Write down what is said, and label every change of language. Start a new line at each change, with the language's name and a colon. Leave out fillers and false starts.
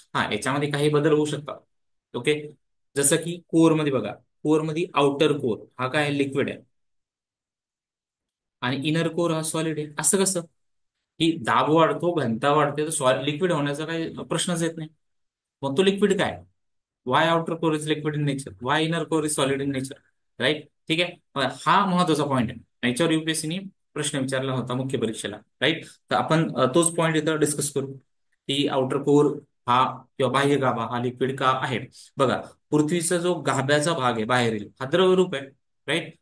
Marathi: हा, याच्यामध्ये काही बदल होऊ शकतात. ओके. जसं की कोर मध्ये बघा, कोर मध्ये आउटर कोर हा काय लिक्विड आहे आणि इनर कोर हा सॉलिड आहे. असं कसं? की दाब वाढतो, घनता वाढते, तर लिक्विड होण्याचा काही प्रश्नच येत नाही. मग तो लिक्विड काय?
English: Why outer core is liquid in nature, why inner core is solid in nature.
Marathi: Right. ठीक आहे. हा महत्वाचा पॉईंट आहे, याच्यावर युपीएससीने प्रश्न विचारला होता मुख्य परीक्षेला. राईट. तर आपण तोच पॉईंट इथं डिस्कस करू की आउटर कोर हा किंवा बाह्य गाभा हा लिक्विड का आहे. बघा, पृथ्वीचा जो गाभ्याचा भाग आहे बाहेरील, हा द्रवरूप आहे. राईट.